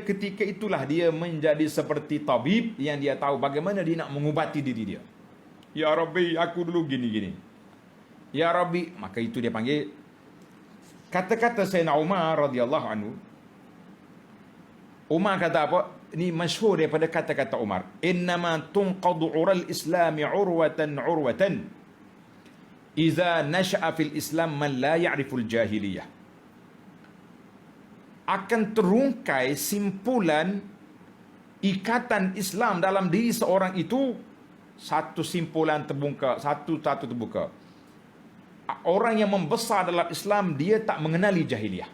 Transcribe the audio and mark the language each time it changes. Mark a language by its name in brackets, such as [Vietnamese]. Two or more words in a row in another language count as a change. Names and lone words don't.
[Malay] Ketika itulah dia menjadi seperti tabib yang dia tahu bagaimana dia nak mengubati diri dia. [Arabic] يا رب, [Malay] aku dulu gini-gini. [Arabic] يا رب, [Malay] maka itu dia panggil. Kata-kata Sayyidina Umar [Arabic] رضي الله عنه. [Malay] Umar kata apa? Ini masyhur daripada kata-kata Umar. [Arabic] إنما تنقض عرى الإسلام عروة إذا نشأ في الإسلام من لا يعرف الجاهلية. [Malay] Akan terungkai simpulan ikatan Islam dalam diri seorang itu, satu simpulan terbuka, satu terbuka. Orang yang membesar dalam Islam, dia tak mengenali jahiliyah.